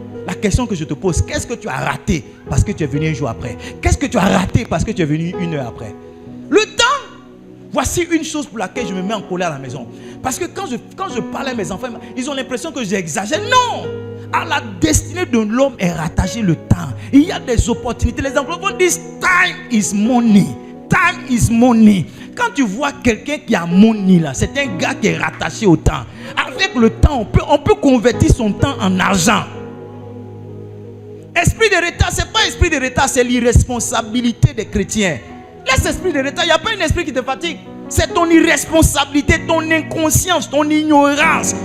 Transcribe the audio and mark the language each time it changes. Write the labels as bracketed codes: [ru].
[fr] La question que je te pose, qu'est-ce que tu as raté parce que tu es venu un jour après? Qu'est-ce que tu as raté parce que tu es venu 1 heure après? Le temps, voici une chose pour laquelle je me mets en colère à la maison. Parce que quand je parle à mes enfants, ils ont l'impression que j'exagère. Non! À la destinée de l'homme est rattaché le temps. Il y a des opportunités. Les anglophones disent [en] time is money. Time is money. [fr] Quand tu vois quelqu'un qui a money là, c'est un gars qui est rattaché au temps. Avec le temps, on peut convertir son temps en argent. Esprit de retard, c'est pas esprit de retard, c'est l'irresponsabilité des chrétiens. Laisse esprit de retard, il n'y a pas un esprit qui te fatigue. C'est ton irresponsabilité, ton inconscience, ton ignorance.